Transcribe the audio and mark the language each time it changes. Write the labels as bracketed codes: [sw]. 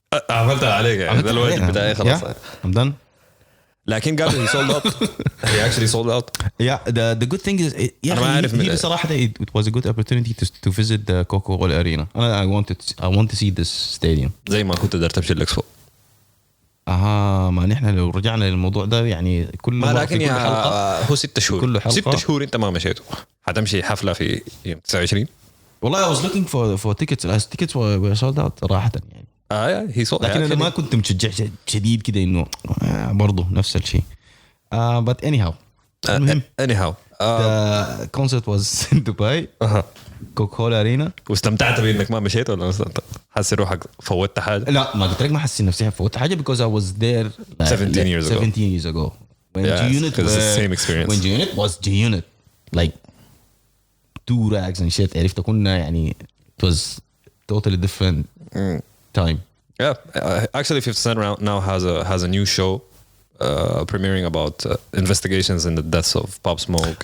[ar] عملتها عليك يعني ده الواجب بتاعي خلاص [en] I'm done. [ar] لكن قال [en] he sold out. He actually sold out. Yeah, the good thing is [ar] أنا ما أعرف [en] he [ar] بصراحة [en] it was a good opportunity to visit the Coca-Cola Arena. I want to see this stadium. [ar] زي ما كنت قدرت تمشي الإكسبو. ما نحن لو رجعنا للموضوع ده يعني كل ما لكن كل حلقة هو 6 شهور كل حلقة 6 شهور أنت ما مشيته هتمشي حفلة في يوم 29 والله [en] I was looking for tickets. Tickets were sold out [ar] صراحة يعني. [en] he sold. [ar] لكن أنا ما كنت متشجع شديد كده إنه برضو نفس الشيء. [en] But anyhow. The concert was in Dubai. Coca-Cola Arena. [ar] واستمتعت بإنك ما مشيت ولا استمتعت؟ حاسس روحك فوتت حاجة؟ لا ما قلت لك ما حسيت نفسي فوتت حاجة [en] because I was there 17 years ago. When G-Unit was the same experience. When G-Unit was G-Unit like two rags and shit. [ar] عرفت كنا يعني [en] it was totally different time. Yeah, actually 50 Cent now has a new show premiering about investigations in the deaths of Pop Smoke.